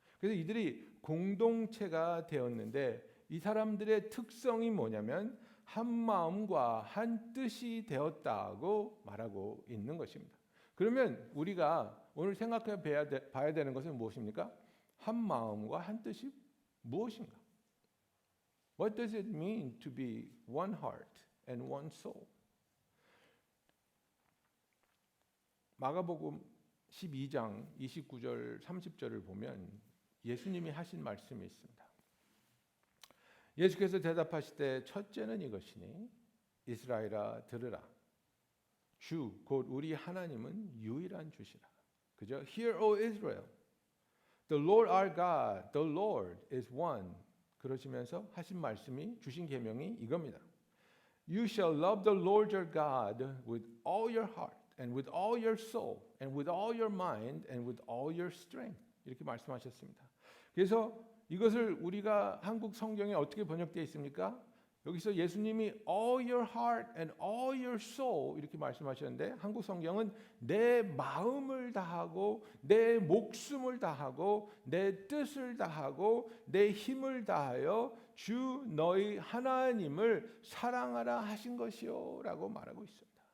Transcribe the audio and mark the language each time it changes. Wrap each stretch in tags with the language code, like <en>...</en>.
<ko>그래서 이들이 공동체가 되었는데 이 사람들의 특성이 뭐냐면 한 마음과 한 뜻이 되었다고 말하고 있는 것입니다. 그러면 우리가 오늘 생각해 봐야 되는 것은 무엇입니까? 한 마음과 한 뜻이 무엇인가?</ko> <en>What does it mean to be one heart and one soul?</en> <ko>마가복음 12장 29절 30절을 보면 예수님이 하신 말씀이 있습니다. 예수께서 대답하시되 첫째는 이것이니 이스라엘아 들으라. 주 곧 우리 하나님은 유일한 주시라. 그죠?</ko> <en>Hear, O Israel. The Lord our God, the Lord is one.</en> <ko>그러시면서 하신 말씀이 주신 계명이 이겁니다.</ko> <en>You shall love the Lord your God with all your heart and with all your soul and with all your mind and with all your strength.</en> <ko>이렇게 말씀하셨습니다. 그래서 이것을 우리가 한국 성경에 어떻게 번역되어 있습니까? 여기서 예수님이</ko> <en>all your heart and all your soul</en> <ko>이렇게 말씀하셨는데 한국 성경은 내 마음을 다하고 내 목숨을 다하고 내 뜻을 다하고 내 힘을 다하여 주 너희 하나님을 사랑하라 하신 것이요라고 말하고 있습니다.</ko>